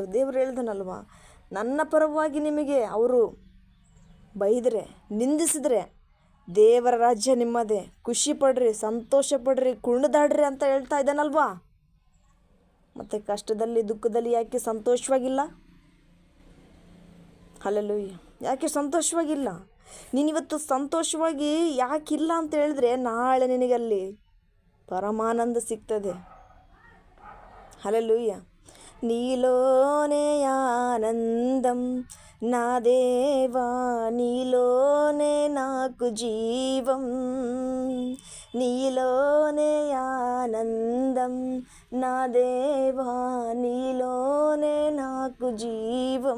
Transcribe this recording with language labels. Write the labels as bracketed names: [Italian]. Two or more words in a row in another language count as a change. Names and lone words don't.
[Kannada] ದೇವ್ರು ಹೇಳ್ದನಲ್ವ, ನನ್ನ ಪರವಾಗಿ ನಿಮಗೆ ಅವರು ಬೈದರೆ, ನಿಂದಿಸಿದ್ರೆ ದೇವರ ರಾಜ್ಯ ನಿಮ್ಮದೇ, ಖುಷಿ ಪಡ್ರಿ, ಸಂತೋಷ ಪಡ್ರಿ, ಕುಣಿದಾಡ್ರಿ ಅಂತ ಹೇಳ್ತಾ ಇದ್ದಾನಲ್ವಾ. ಮತ್ತು ಕಷ್ಟದಲ್ಲಿ ದುಃಖದಲ್ಲಿ ಯಾಕೆ ಸಂತೋಷವಾಗಿಲ್ಲ? ಹಲ್ಲೆಲೂಯಾ. ಯಾಕೆ ಸಂತೋಷವಾಗಿಲ್ಲ? ನೀನಿವತ್ತು ಸಂತೋಷವಾಗಿ ಯಾಕಿಲ್ಲ ಅಂತ ಹೇಳಿದ್ರೆ ನಾಳೆ ನಿನಗಲ್ಲಿ ಪರಮಾನಂದ ಸಿಗ್ತದೆ. [Telugu] హల్లెలూయా. నీలోనే ఆనందం నా దేవా, నీలోనే నాకు జీవం, నీలోనే ఆనందం నా దేవా, నీలోనే నాకు జీవం.